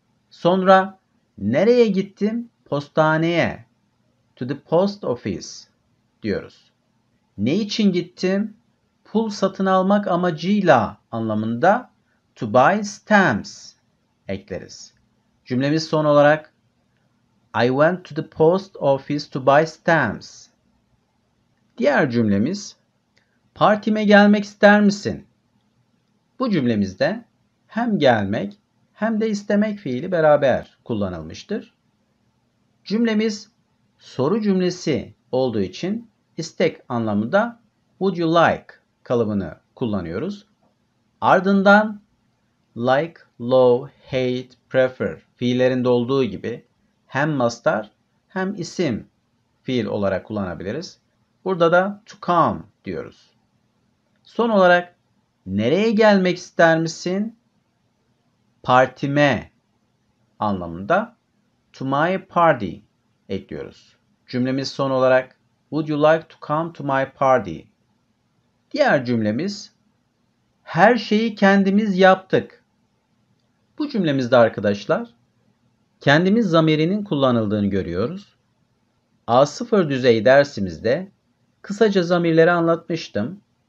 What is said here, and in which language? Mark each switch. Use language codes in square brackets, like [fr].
[tr] Sonra nereye gittim? Postaneye. [en] To the post office [tr] diyoruz. Ne için gittim? Pul satın almak amacıyla anlamında [en] to buy stamps [tr] ekleriz. Cümlemiz son olarak [en] I went to the post office to buy stamps. [tr] Diğer cümlemiz partime gelmek ister misin? Bu cümlemizde hem gelmek hem de istemek fiili beraber kullanılmıştır. Cümlemiz soru cümlesi olduğu için istek anlamında [en] would you like [tr] kalıbını kullanıyoruz. Ardından [en] like, love, hate, prefer [tr] fiillerinde olduğu gibi hem mastar hem isim fiil olarak kullanabiliriz. Burada da [en] to come [tr] diyoruz. Son olarak nereye gelmek ister misin? Partime anlamında [en] to my party [tr] ekliyoruz. Cümlemiz son olarak [en] would you like to come to my party? [tr] Diğer cümlemiz her şeyi kendimiz yaptık. Bu cümlemizde arkadaşlar kendimiz zamirinin kullanıldığını görüyoruz. A0 düzey dersimizde kısaca zamirleri anlatmıştım.